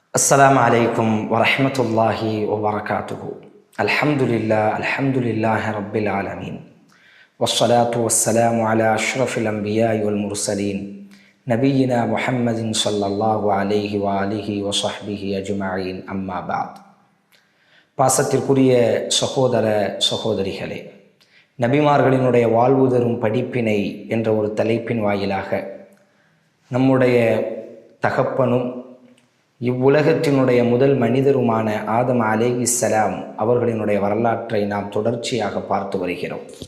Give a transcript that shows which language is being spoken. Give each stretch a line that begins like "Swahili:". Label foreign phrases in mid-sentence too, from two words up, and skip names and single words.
Arabic: السلام عليكم ورحمة الله وبركاته. الحمد لله رب العالمين، والصلاة والسلام على أشرف الأنبياء والمرسلين نبينا محمد صلى الله عليه وآله وصحبه أجمعين. أما بعد.
Tamil: பாசத்திற்குரிய சகோதர சகோதரிகளே, நபிமார்களினுடைய வாழ்வு தரும் படிப்பினை என்ற ஒரு தலைப்பின் வாயிலாக நம்முடைய தகப்பனும் இவ்வுலகத்தினுடைய முதல் மனிதருமான ஆதம் அலைஹிஸ்ஸலாம் அவர்களினுடைய வரலாற்றை நாம் தொடர்ச்சியாக பார்த்து வருகிறோம்.